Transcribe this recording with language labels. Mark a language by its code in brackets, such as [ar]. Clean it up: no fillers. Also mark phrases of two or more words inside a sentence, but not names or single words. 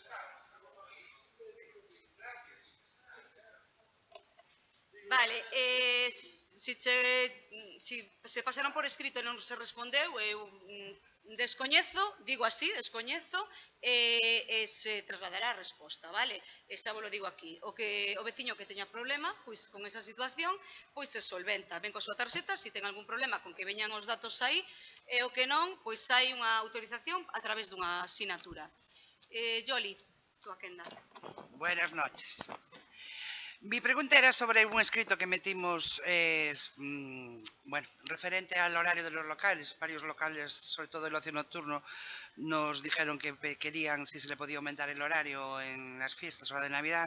[gl] Vale, si se pasaron por escrito e non se respondeu, eu descoñezo, digo así, descoñezo, e se trasladará a resposta, vale? E xa vos lo digo aquí. O veciño que teña problema, pois con esa situación, pois se solventa. Ven coa súa tarxeta, se ten algún problema con que veñan os datos aí, e o que non, pois hai unha autorización a través dunha asinatura. Yoli, túa quenda. [es] Buenas noches. Mi pregunta era sobre un escrito que metimos, bueno, referente al horario de los locales. Varios locales, sobre todo el ocio nocturno, nos dijeron que querían si se le podía aumentar el horario en las fiestas o la de Navidad.